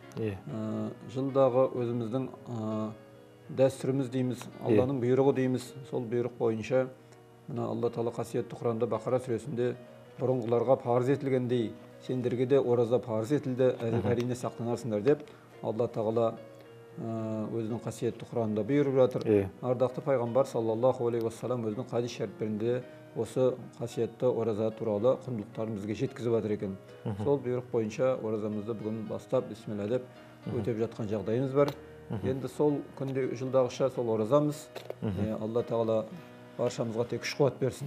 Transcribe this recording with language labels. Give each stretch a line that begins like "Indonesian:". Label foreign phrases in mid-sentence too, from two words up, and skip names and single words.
Kazakh: Жылдағы өзіміздің дәстүріміз дейміз, Алланың бұйрығы дейміз. Сол бұйрық бойынша Алла тағала қасиетті Құранда Бақара сүресінде бұрынғыларға парыз етілгендей, сендерге де ораза парыз етілді, әрине сақтанарсыңдар деп Алла тағала өзінің қасиетті Құранда бұйырып жатыр. Ардақты пайғамбар
Arabic: صلى الله عليه وسلم
Kazakh: өзінің хадис шәріптерінде осы қасиетті ораза туралы құндылықтарын бізге жеткізіп жатыр екен. Сол бұйрық бойынша оразамызды бүгін бастап бисмилля деп өтеп жатқан жағдайымыз бар. Енді сол күнде жылдағыша сол оразамыз. Алла тағала баршамызға тек күш қуат берсін.